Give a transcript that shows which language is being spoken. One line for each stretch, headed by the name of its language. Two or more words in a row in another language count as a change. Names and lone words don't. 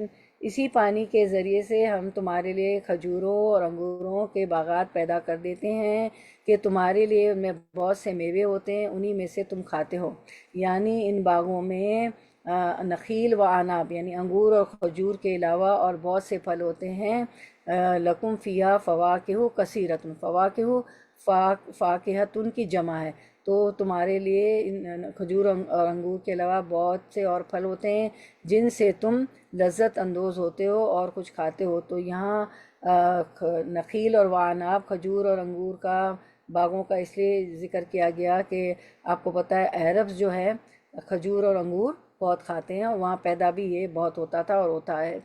Urdu: اسی پانی کے ذریعے سے ہم تمہارے لیے کھجوروں اور انگوروں کے باغات پیدا کر دیتے ہیں کہ تمہارے لیے ان میں بہت سے میوے ہوتے ہیں، انہی میں سے تم کھاتے ہو۔ یعنی ان باغوں میں
Arabic: نخیل و عناب
Urdu: یعنی انگور اور کھجور کے علاوہ اور بہت سے پھل ہوتے ہیں۔
Arabic: لکم فیہا فواکہ کثیرتن، فواکہ فاکہتن
Urdu: کی جمع ہے، تو تمہارے لیے کھجور اور انگور کے علاوہ بہت سے اور پھل ہوتے ہیں جن سے تم لذت اندوز ہوتے ہو اور کچھ کھاتے ہو۔ تو یہاں نخیل اور وعناب، کھجور اور انگور کا باغوں کا اس لیے ذکر کیا گیا کہ آپ کو پتہ ہے عرب جو ہے کھجور اور انگور بہت کھاتے ہیں، اور وہاں پیدا بھی یہ بہت ہوتا تھا اور ہوتا ہے۔